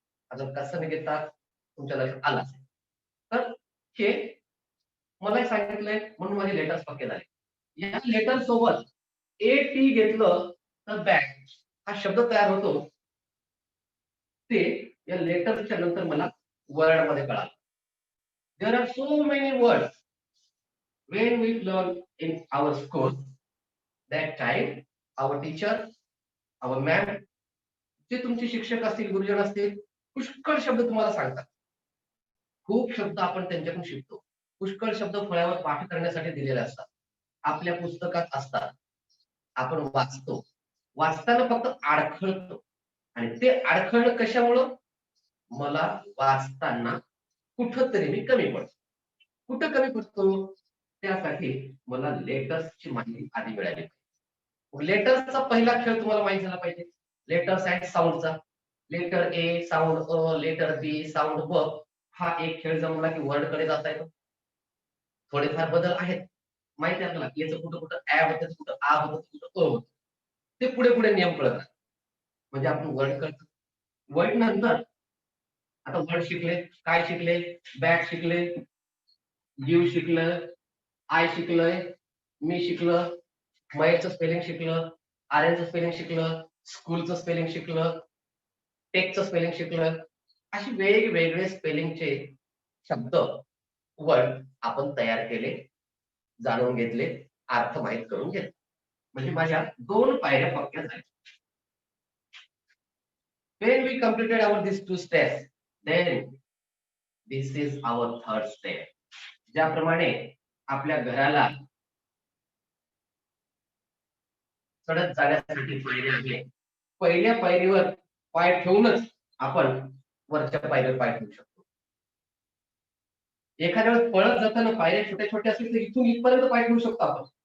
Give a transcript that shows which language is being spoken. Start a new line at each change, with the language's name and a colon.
Marathi: आता कसं घेतात तुमच्या लक्षात आलं असेल. तर हे मला सांगितलंय म्हणून माझे लेटर्स पक्के झाले. या लेटर सोबत ए टी घेतलं तर बॅग हा शब्द तयार होतो. ते या लेटरच्या नंतर मला वर्ड मध्ये कळालं.
English: There are so many words when we learn in our school. That time our teacher, our ma'am,
Marathi: जे तुमचे शिक्षक असतील, गुरुजन असतील, पुष्कळ शब्द तुम्हाला सांगतात. खूप शब्द आपण त्यांच्याकडून शिकतो. पुष्कळ शब्द फळ्यावर पाठ करण्यासाठी दिलेले असतात, आपल्या पुस्तकात असतात. आपण वाचतो, वाचताना फक्त अडखळतो. आणि ते अडखळणं कशामुळं, मला वाचताना कुठंतरी मी कमी पडतो. कुठं कमी पडतो, त्यासाठी मला लेटर्सची माहिती आधी मिळाली. लेटर्सचा पहिला खेळ तुम्हाला माहिती झाला पाहिजे. Letters and साऊंडचा. Letter A sound a, letter B sound ब. हा एक खेळ जमला की वर्ड कडे जाता येतो. थोडेफार बदल आहेत माहिती आहे आपल्याला. याचं कुठं कुठं ऍ होतं, कुठं आ होतं, कुठं अ होतं. ते पुढे पुढे नियम कळतात म्हणजे आपण वर्ड करतो. वर्ड नंतर आता वर्ड शिकले, काय शिकले, बॅट शिकले, गिव शिकलं, आय शिकलोय, मी शिकलं, मयचं स्पेलिंग शिकलं, आर्यनचं स्पेलिंग शिकलं, स्कूलचं स्पेलिंग शिकलं, टेकचं स्पेलिंग शिकलं. अशी वेगवेगळे स्पेलिंगचे शब्द वर्ड आपण तयार केले, जाणून घेतले, अर्थ माहित करून घेतले. म्हणजे माझ्या 2 पायऱ्या पक्क्या झाल्या.
English: When we completed our these 2 steps, then this is our 3rd step.
Marathi: ज्याप्रमाणे आपल्या घराला चढत जाण्यासाठी पायऱ्या आहेत. पहिल्या पायरीवर पाय ठेवूनच आपण वरच्या पायरीवर पाय ठेवू शकतो. एखाद्या वेळेस पळत जाताना पायऱ्या छोट्या छोट्या असतील तर इथून इथपर्यंत पाय ठेवू शकतो आपण.